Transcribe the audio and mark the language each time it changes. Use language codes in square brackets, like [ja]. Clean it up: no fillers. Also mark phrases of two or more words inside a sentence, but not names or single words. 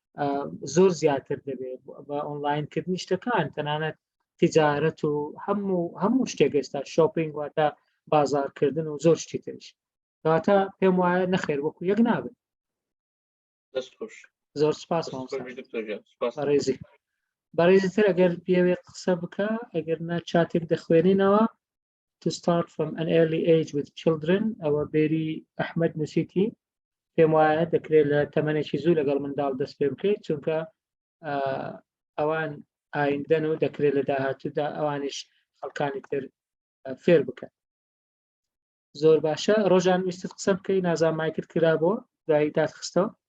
[ckb] زۆر زیاتر دەبێت بە ئۆنلاینکردنی شتەکان تەنانەت تیجارەت و هەموو شتێک ئێستا شۆپینگ واتە بازارکردن و زۆر شتی ترش کەواتە پێم وایە نەخێر وەکو یەک نابن زۆر سپاس بەڕێزی بەڕێزیتر ئەگەر پێوێ قسە بکە ئەگەر نا چاتێک دەخوێنینەوە [en] to start from an early age with children [ckb] ئەوە بێری ئەحمەد نووسیتی پێم وایە دەکرێت لە تەمەنێکی زوو لەگەڵ منداڵ دەست پێ بکەیت چونکە ئەوان ئایندەن و دەکرێت لە داهاتوودا ئەوانش خەڵکانی تر فێر بکەن زۆر باشە ڕۆژان ویستت قسە بکەی نازان مایکت کرا بۆ دوایی دادخستەوە